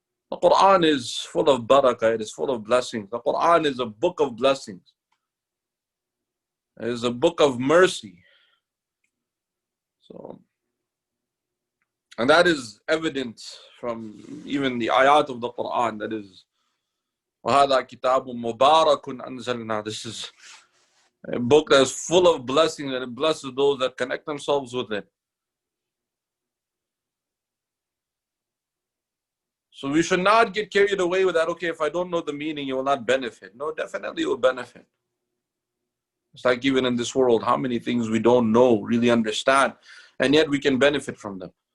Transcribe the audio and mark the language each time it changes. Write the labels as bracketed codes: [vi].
[en] The Quran is full of barakah, it is full of blessings. The Quran is a book of blessings. It is a book of mercy. And that is evident from even the ayat of the Quran. That is, [ar] وَهَذَا كِتَابٌ مُبَارَكٌ أَنزَلْنَا. [en] This is a book that is full of blessings, and it blesses those that connect themselves with it. So we should not get carried away with that, okay, if I don't know the meaning, you will not benefit. No, definitely you will benefit. It's like even in this world, how many things we don't know, really understand, and yet we can benefit from them.